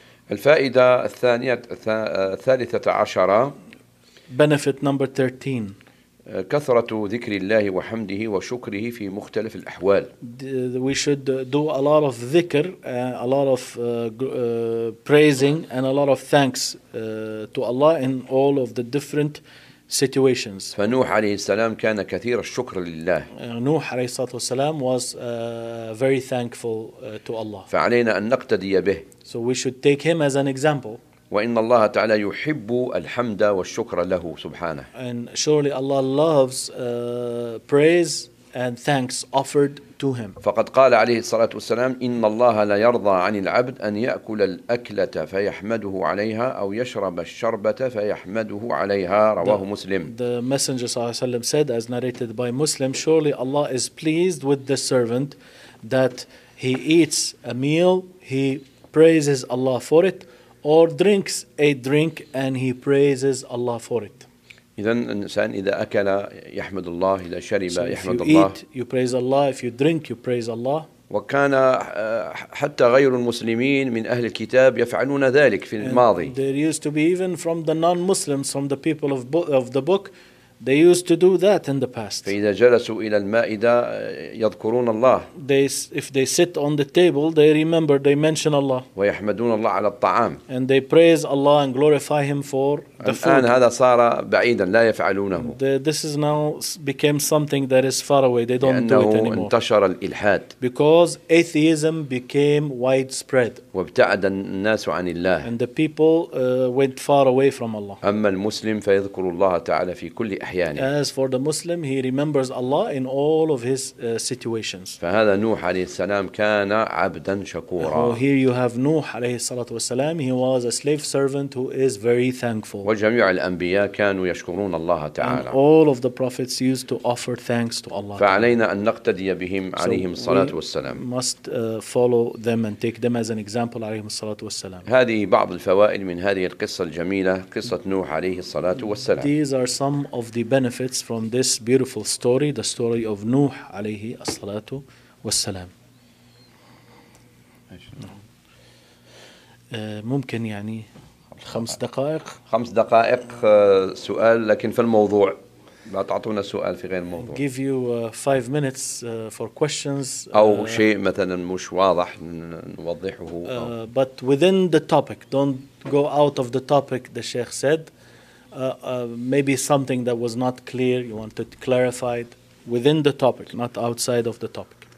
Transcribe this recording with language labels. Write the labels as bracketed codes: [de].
[ar] الفائدة الثانية الثالثة عشرة. [en] Benefit number 13. [ar] كثرة ذكر الله وحمده وشكره في مختلف الأحوال. [en] We should do a lot of ذكر, a lot of praising, and a lot of thanks to Allah in all of the different situations. [ar] فنوح عليه السلام كان كثير الشكر لله. [en] نوح [ar] عليه الصلاة والسلام [en] was very thankful to Allah. [ar] فعلينا أن نقتدي به. [en] So we should take him as an example. [ar] وإن الله تعالى يحب الحمد والشكر له سبحانه. [en] And surely Allah loves praise and thanks offered to him. [ar] فقد قال عليه الصلاة والسلام إن الله لا يرضى عن العبد أن يأكل الأكلة فيحمده عليها أو يشرب الشربة فيحمده عليها رواه مسلم. [en] The Messenger [ar] صلى الله عليه وسلم [en] said, as narrated by Muslim, surely Allah is pleased with the servant that he eats a meal, he praises Allah for it, or drinks a drink and he praises Allah for it. [ar] إذن الإنسان إذا أكل يحمد الله, إذا شرب يحمد الله. [en] So if you eat, you praise Allah. If you drink, you praise Allah. [ar] وكان حتى غير المسلمين من أهل الكتاب يفعلون ذلك في الماضي. [en] There used to be even from the non-Muslims, from the people of the book, they used to do that in the past. [ar] فإذا جلسوا إلى المائدة يذكرون الله. [en] If they sit on the table, they remember, they mention Allah. [ar] ويحمدون الله على الطعام. [en] And they praise Allah and glorify Him for the food. [ar] الآن هذا صار بعيدا لا يفعلونه. [en] This is now became something that is far away. They don't do it anymore. [ar] لأنه انتشر الإلحاد. [en] Because atheism became widespread. [ar] وابتعد الناس عن الله. [en] And the people went far away from Allah. [ar] أما المسلم فيذكر الله تعالى في كل أحياني. [en] As for the Muslim, he remembers Allah in all of his situations. [ar] فهذا نوح عليه السلام كان عبدا شكورا. [en] So here you have نوح [ar] عليه الصلاة والسلام. [en] He was a slave servant who is very thankful. [ar] وجميع الأنبياء كانوا يشكرون الله تعالى. [en] And all of the prophets used to offer thanks to Allah. [ar] فعلينا أن نقتدي بهم عليهم الصلاة والسلام. [en] So we must follow them and take them as an example [ar] عليهم الصلاة والسلام. هذه بعض الفوائد من هذه القصة الجميلة, قصة نوح عليه الصلاة والسلام. [en] These are some of the benefits from this beautiful story, the story of Nuh [ar] alayhi as-salatu was-salam. ممكن يعني خمس دقائق. خمس دقائق سؤال لكن في الموضوع. لا تعطونا سؤال في غير الموضوع. [en] Give you five minutes for questions. [ar] أو شيء مثلا مش واضح نوضحه. [en] But within the topic, don't go out of the topic, the Sheikh said. Maybe something that was not clear, you wanted to clarify it within the topic, not outside of the topic.